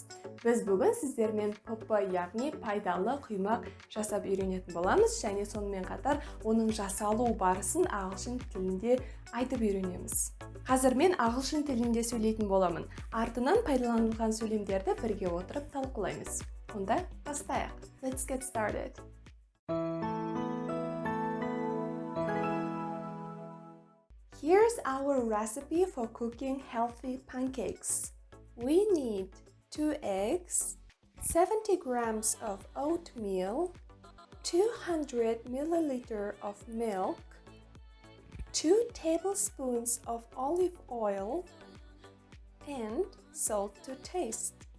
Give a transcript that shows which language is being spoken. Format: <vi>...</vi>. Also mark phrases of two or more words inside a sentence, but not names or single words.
<kk>Біз бүгін сіздермен ПП, яғни пайдалы құймақ жасап үйренетін боламыз, және сонымен қатар оның жасалу барысын ағылшын тілінде айтып үйренеміз. Қазір мен ағылшын тілінде сөйлейтін боламын. Артынан пайдаланылған сөйлемдерді бірге отырып талқылаймыз. Онда бастайық.</kk> <en>Let's get started. Here's our recipe for cooking healthy pancakes. We need 2 eggs, 70 grams of oatmeal, 200 milliliters of milk, 2 tablespoons of olive oil, and salt to taste.</en>